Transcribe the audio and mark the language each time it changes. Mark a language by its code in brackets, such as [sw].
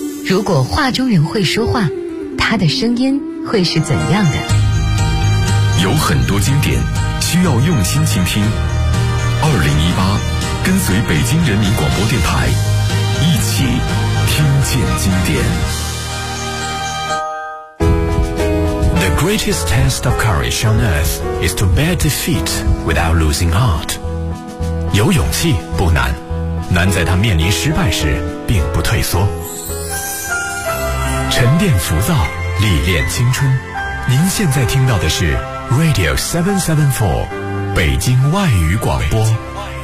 [zh] 如果画中人会说话，他的声音会是怎样的？有很多经典需要用心倾听。2018，跟随北京人民广播电台，一起听见经典。 [en] The greatest test of courage on earth is to bear defeat without losing heart. [zh] 有勇气不难，难在他面临失败时并不退缩。沉淀浮躁，历练青春。您现在听到的是 Radio 774，北京外语广播。